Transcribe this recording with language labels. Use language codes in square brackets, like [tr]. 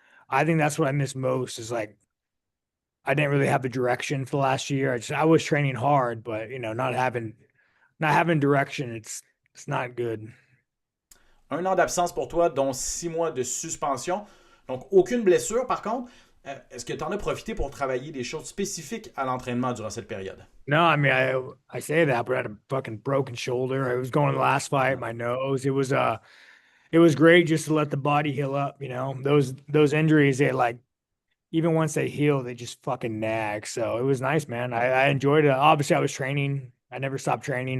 [en] I think that's what I miss most is like I didn't really have a direction for the last year. I was training hard, but not having direction, it's not good. [fr] Un an d'absence pour toi, dont 6 mois de suspension. Donc, aucune blessure, par contre. Est-ce que tu en as profité pour travailler des choses spécifiques à l'entraînement durant cette période? [en] No, I mean I say that, but I had a fucking broken shoulder. I was going to the last fight, my nose. It was great just to let the body heal up. Those injuries, they like even once they heal, they just fucking nag. So it was nice, man. I enjoyed it. Obviously, I was training. I never stopped training.